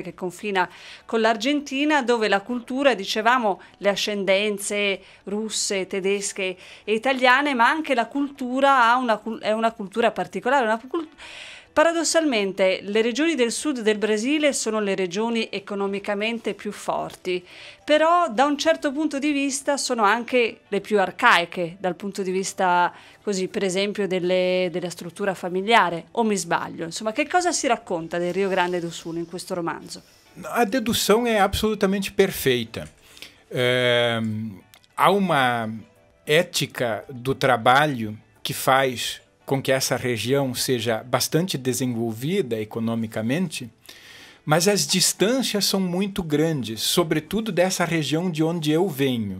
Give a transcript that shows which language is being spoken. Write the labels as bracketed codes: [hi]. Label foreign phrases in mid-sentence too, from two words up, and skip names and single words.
[it] che confina con l'Argentina, dove la cultura, dicevamo, le ascendenze russe, tedesche e italiane, ma anche la cultura è una cultura particolare, paradossalmente le regioni del sud del Brasile sono le regioni economicamente più forti, però da un certo punto di vista sono anche le più arcaiche, dal punto di vista, così, per esempio, della struttura familiare, o mi sbaglio? Insomma, che cosa si racconta del Rio Grande do Sul in questo romanzo? [pt] A dedução é absolutamente perfeita. Há uma ética do trabalho que faz com que essa região seja bastante desenvolvida economicamente, mas as distâncias são muito grandes, sobretudo dessa região de onde eu venho.